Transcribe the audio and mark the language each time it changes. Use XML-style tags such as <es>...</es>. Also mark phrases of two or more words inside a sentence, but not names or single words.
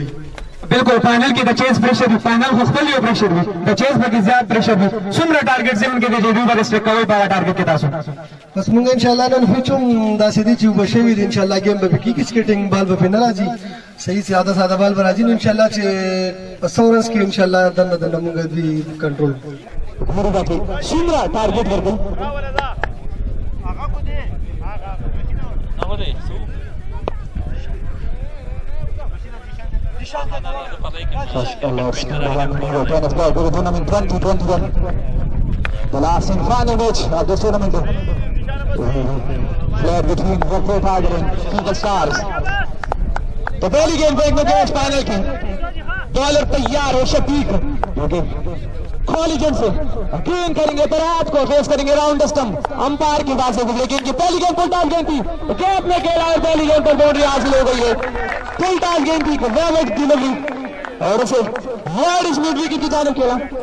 <ps>بالکل فاینل کې د چیز پریشر وي فاینل خو خپل یو پریشر وي د چیز پکې زیات پریشر وي څومره ټارګټ ذهن کې دی چې دوی به ریسپیکټ کوئ په هغه ټارګټ کې تاسو بس مونږ انشاءالله نن هیڅ هم داسې دی چې اوبه شوي دي انشاءالله ګیم به پکې سکیټینګ بال به پې نه راځي صحیح ساده ساده بال به راځي نو انشاءالله چې په 100 رنز کې انشاءالله دننه دننه مونږ دوی کنټرول څومره ټارګټ ورکړو</ps> <en>tournament 2021, the last semi-final match of this tournament, played between Waqf Tiger and Eagle Stars.</en> <hi>तो पहली गेम फेंकने के फाइनल की बॉलर तैयार हो शफीक कॉलिजन से गेंद करेंगे फरहाद को फेस करेंगे</hi> <en>round stump</en> <hi>अंपायर के पास है लेकिन की पहली गेंद</hi> <en>full toss</en> <hi>गेंद थी कैप ने खेला और पहली गेंद पर बाउंड्री हासिल हो गई है</hi> <en>full toss</en> <hi>गेंद थी</hi> <en>well delivery</en> <hi>और उसे वर्ड स्मिथ विकेट की जानिब खेला</hi>